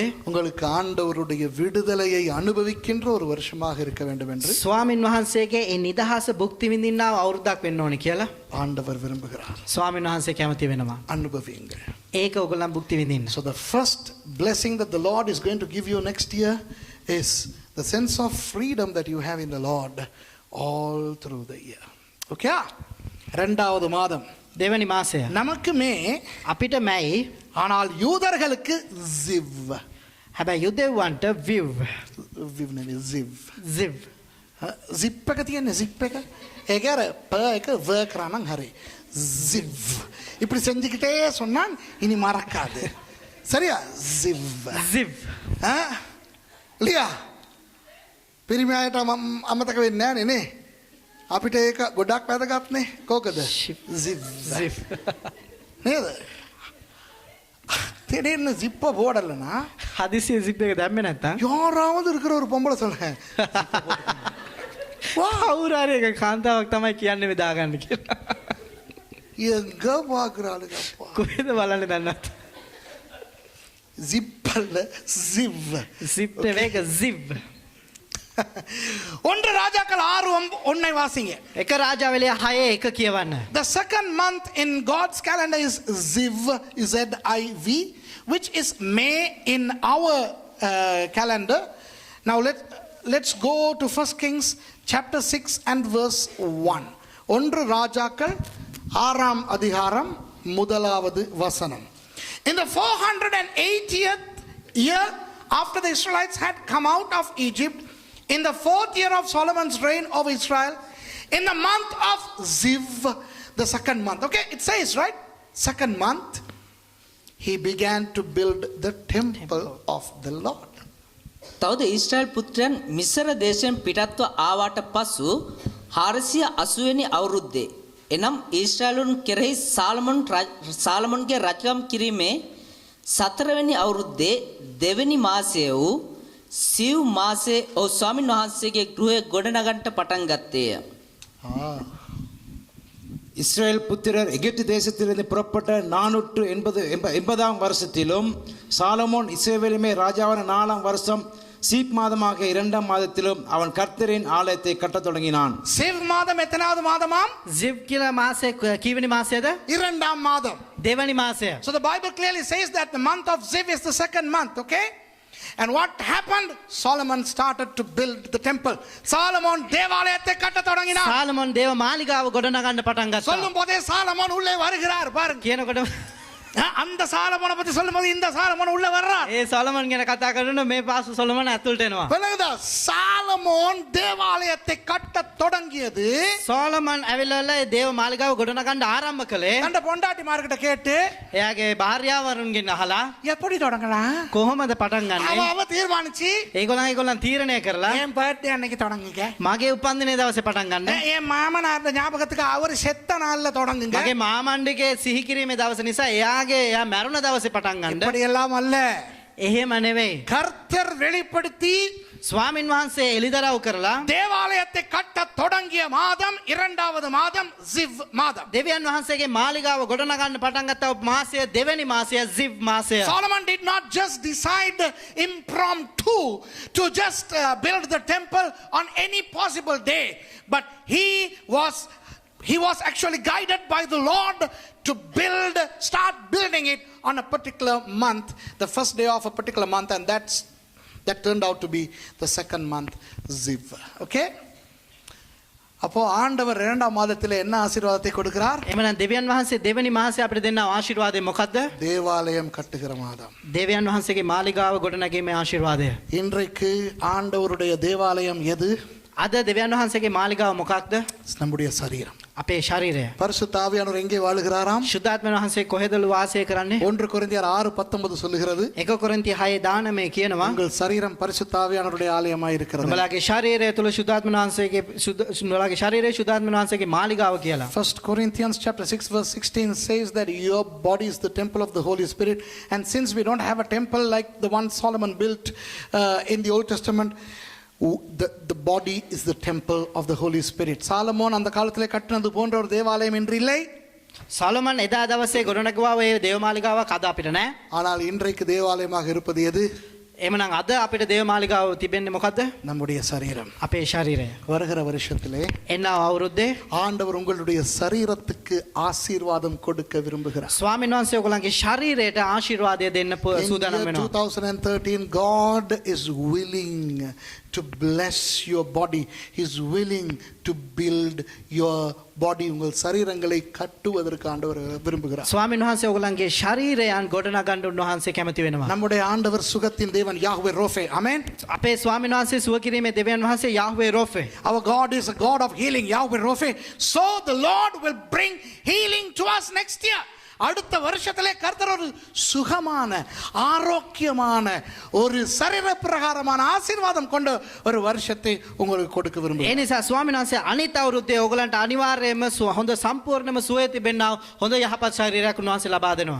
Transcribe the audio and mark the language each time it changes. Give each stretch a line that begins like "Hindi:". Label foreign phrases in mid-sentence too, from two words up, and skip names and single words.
Tamil: உங்களுக்கு ஆண்டவருடைய விடுதலையை அனுபவிக்கின்ற ஒரு வருஷமாக இருக்க வேண்டும் என்று
Sinhala: ස්වාමින් වහන්සේගේ ඒ නිදහස භුක්ති විඳින්නාව අවුරුද්දක් වෙන්න ඕනේ කියලා
Tamil: ஆண்டவர் விரும்புகிறார்.
Sinhala: ස්වාමින් වහන්සේ කැමති වෙනවා.
Tamil: அனுபவியுங்கள்.
Sinhala: ඒක ඔයගොල්ලන් භුක්ති විඳින්න.
English: So the first blessing that the Lord is going to give you next year is the sense of freedom that you have in the Lord all through the year.
Tamil: Okay? இரண்டாவது மாதம்
Sinhala: දෙවනි මාසය.
Tamil: நமக்கு மே
Sinhala: අපිට මැයි
Tamil: ஆனால் யூதர்களுக்கு ziv.
Sinhala: හැබැයි යුදෙව්වන්ට විව් Viv නෙවෙයි ziv. ziv zip එක තියෙන්නේ zip එක. ඒක අර p එක v කරා නම් හරි. ziv.
Tamil: இப்படி செஞ்சுக்கிட்டே சொன்னான் இனி மறக்காது. சரியா? ziv. ziv
Sinhala: ලියා පිරිමි අයට අමතක වෙන්නේ නැහැ නේ. අපිට ඒක ගොඩක් වැදගත් නේ. කෝකද? ziv. ziv නේද?
Tamil: திடீர்னு ஜிப்பை போடலைன்னா
Sinhala: හදිසිය zip එක දැම්මේ නැත්තම්
Tamil: யாராவது இருக்கிற ஒரு பொம்பளை சொல்றேன்
Sinhala: කවුරු හරි එක කාන්තාවක් තමයි කියන්නේ මේ දාගන්න කියලා.
Tamil: எங்க பாக்குறாளுங்க அப்பா
Sinhala: කොහෙද බලන්නේ දන්නත්.
Tamil: ஜிப்பல்ல ஜிவ்
Sinhala: zip නෙවෙයි ඒක ziv.
Tamil: ஒன்று ராஜாக்கள் 6:1 வாசிங்க.
Sinhala: එක රාජාවලිය 6:1 කියවන්න.
English: The second month in God's calendar is Ziv, Z-I-V, which is May in our calendar. Now let's go to 1 Kings chapter 6 and verse 1.
Tamil: ஒன்று ராஜாக்கள் 6ஆம் அதிகாரம் முதலாவது வசனம்.
English: In the 480th year after the Israelites had come out of Egypt, in the 4th year of Solomon's reign over Israel, in the month of Ziv, the second month. Okay, it says, right? Second month, he began to build the temple of the Lord.
Sinhala: තවද ඊශ්‍රායල් පුත්‍රයන් මිස්ර දේශයෙන් පිටත්ව ආවාට පසු 480 වෙනි අවුරුද්දේ එනම් ඊශ්‍රායලුන් කෙරෙහි සාලමොන්ගේ රජකම් කිරීමේ 4 වෙනි අවුරුද්දේ දෙවෙනි මාසය වූ සිව් මාසේ ඔහු ස්වාමින් වහන්සේගේ ගෘහය ගොඩනගන්නට පටන් ගත්තේය.
Tamil: இஸ்ரேல் புத்திரர் எகிப்து தேசத்திலிருந்து புறப்பட்ட 480 வருஷத்திலும் சாலமோன் இஸ்ரவேலுமே ராஜாவான 4ஆம் வருஷம் சீப் மாதமாக 2ஆம் மாதத்திலும் அவன் கர்த்தரின் ஆலயத்தை கட்டத் தொடங்கினான். சிவ் மாதம் எத்தனாவது மாதமாம்?
Sinhala: ziv කියලා මාසය කීවෙනි මාසයද?
Tamil: இரண்டாம் மாதம்.
Sinhala: දෙවනි මාසය.
English: So the Bible clearly says that the month of Ziv is the second month, okay? And what happened? Solomon started to build the temple.
Tamil: Solomon தேவாலயத்தை கட்ட தொடங்கினார்.
Sinhala: සාලමොන් දේව මාලිගාව ගොඩනගන්න පටන් ගත්තා.
Tamil: சொல்லும் போதே சாலமோன் உள்ளே வருகிறார் பாருங்க.
Sinhala: කියනකොට
Tamil: அந்த சாலமோனை பத்தி சொல்லும்போது இந்த சாலமோன் உள்ள வர்றார்.
Sinhala: ඒ සොලමන් ගැන කතා කරන මේ පාසු සොලමන් ඇතුළට එනවා.
Tamil: விளங்குதா? சாலமோன் தேவாலயத்தை கட்ட தொடங்கியது.
Sinhala: සොලමන් ඇවිල්ලා ඒ දේව මාලිගාව ගොඩනගන්න ආරම්භ කළේ.
Tamil: அந்த பொண்டாட்டி மார்க்கிட்ட கேட்டு
Sinhala: එයාගේ භාර්යාවරුන්ගෙන් අහලා
Tamil: எப்படி தொடங்கலாம்?
Sinhala: කොහොමද පටන් ගන්නෙ?
Tamil: அவ தீர்மானிச்சு
Sinhala: ඒගොල්ලන් තීරණය කරලා
Tamil: என் பர்த்டே அன்னைக்கு தொடங்குங்க.
Sinhala: මගේ උපන්දිනේ දවසේ පටන් ගන්න.
Tamil: என் மாமனார் ஞாபகத்துக்கு அவர் செத்த நாள்ல தொடங்குங்க.
Sinhala: මගේ මාමණ්ඩිගේ සිහි කිරීමේ දවස නිසා එයාගේ එයා මැරුණ දවසේ පටන් ගන්න.
Tamil: இப்படி எல்லாம் அல்ல.
Sinhala: එහෙම නෙවෙයි.
Tamil: கர்த்தர் வெளிப்படுத்தி
Sinhala: ස්වාමින් වහන්සේ එලිදරව් කරලා
Tamil: தேவாலயத்தை கட்ட தொடங்கிய மாதம் இரண்டாவது மாதம் ஜிவ் மாதம்.
Sinhala: දෙවියන් වහන්සේගේ මාලිගාව ගොඩනගන්න පටන් ගත්ත මාසය දෙවැනි මාසය ziv මාසය.
English: Solomon did not just decide impromptu to just build the temple on any possible day, but he was actually guided by the Lord to start building it on a particular month, the first day of a particular month, and that turned out to be the second month, Ziv. Okay?
Tamil: அப்போ ஆண்டவர் இரண்டாம் மாதத்தில் என்ன ஆசீர்வாதத்தை கொடுக்கிறார்?
Sinhala: එමනම් දෙවියන් වහන්සේ දෙවැනි මාසය අපිට දෙන්න ආශිර්වාදය මොකද්ද?
Tamil: தேவாலயம் கட்டுகிற மாதம்.
Sinhala: දෙවියන් වහන්සේගේ මාලිගාව ගොඩනැගීමේ ආශිර්වාදය.
Tamil: இன்றைக்கு ஆண்டவருடைய தேவாலயம் எது?
Sinhala: අද දෙවියන් වහන්සේගේ මාලිගාව මොකක්ද?
Tamil: நம்முடைய சரீரம்.
Sinhala: අපේ ශරීරය.
Tamil: பரிசுத்த ஆவியானவர் எங்கே வாழுகிறாராம்?
Sinhala: ශුද්ධාත්ම වහන්සේ කොහෙද වාසය කරන්නේ?
Tamil: 1 கொரிந்தியர் 6:19 சொல்லுகிறது.
Sinhala: 1 කොරින්ති 6:19 කියනවා.
Tamil: உங்கள் சரீரம் பரிசுத்த ஆவியானவருடைய ஆலயமாய் இருக்கிறது.
Sinhala: උඹලාගේ ශරීරය තුල ශුද්ධාත්ම වහන්සේගේ උඹලාගේ ශරීරය ශුද්ධාත්ම වහන්සේගේ මාලිගාව කියලා.
English: 1 Corinthians chapter 6 verse 16 says that your body is the temple of the Holy Spirit, and since we don't have a temple like the one Solomon built in the Old Testament, the body is the temple of the Holy Spirit.
Tamil: Solomon அந்த காலத்திலே கட்டினது போன்ற ஒரு தேவாலயம் இன்று இல்லை.
Sinhala: සොලොමන් එදා දවසේ ගොඩනගුවා ඔය දේවමාලිගාවක් අද අපිට නැහැ.
Tamil: ஆனால் இன்றைக்கு தேவாலயமாக இருப்பது எது?
Sinhala: එමනම් අද අපිට දේවමාලිගාව තිබෙන්නේ මොකද්ද?
Tamil: நம்முடைய சரீரம்.
Sinhala: අපේ ශරීරය.
Tamil: வருகிற வருஷத்திலே
Sinhala: එන්නව අවුරුද්දේ
Tamil: ஆண்டவர் உங்களுடைய சரீரத்துக்கு ஆசீர்வாதம் கொடுக்க விரும்புகிறார்.
Sinhala: ස්වාමීන් වහන්සේ ඔයගොල්ලන්ගේ ශරීරයට ආශිර්වාදය දෙන්න
English: In
Sinhala: සූදානම්
English: year
Sinhala: වෙනවා.
English: 2013, God is willing to bless your body. He's willing to build your body.
Tamil: உங்கள் சரீரங்களை கட்டுவதற்கு ஆண்டவர் விரும்புகிறார்.
Sinhala: ස්වාමීන් වහන්සේ ඔයගොල්ලන්ගේ ශරීරයන් ගොඩනගන්න උන්වහන්සේ කැමති වෙනවා.
Tamil: நம்முடைய ஆண்டவர் சுகத்தின் தேவன் யாஹ்வே ரோஃபே. ஆமென்.
Sinhala: අපේ ස්වාමීන් වහන්සේ සුව කිරීමේ දෙවියන් වහන්සේ යාහ්වේ රෝෆේ.
English: Our God is a God of healing, Yahweh Rophe. So the Lord will bring healing to us next year.
Tamil: அடுத்த வருஷத்திலே கர்த்தர் ஒரு சுகமான ஆரோக்கியமான ஒரு சரீர பிரகாரமான ஆசீர்வாதம் கொண்ட ஒரு வருஷத்தை உங்களுக்கு கொடுக்க
Sinhala: ඒ
Tamil: விரும்புகிறேன்.
Sinhala: නිසා ස්වාමීන් වහන්සේ අනිත් අවුරුද්දේ ඔයගලන්ට අනිවාර්යයෙන්ම හොඳ සම්පූර්ණම සුවය තිබෙන්නා හොඳ යහපත් ශරීරයක් උන්වහන්සේ ලබා දෙනවා.